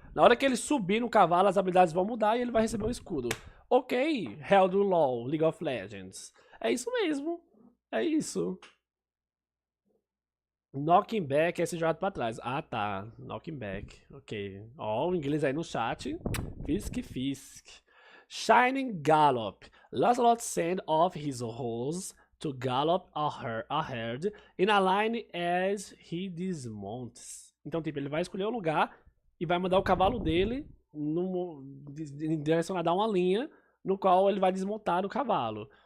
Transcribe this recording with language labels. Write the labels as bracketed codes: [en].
[pt] Na hora que ele subir no cavalo, as habilidades vão mudar e ele vai receber um escudo. Ok, Hell do LoL, League of Legends. É isso mesmo. É isso. Knocking back é ser jogado pra trás. Tá. Knocking back. Ok. O inglês aí no chat. Fisk. Shining Gallop. [en] Lancelot sends off his horse to gallop ahead in a line as he dismounts. [pt] Então, tipo, ele vai escolher um lugar e vai mandar o cavalo dele em direção a dar uma linha no qual ele vai desmontar o cavalo.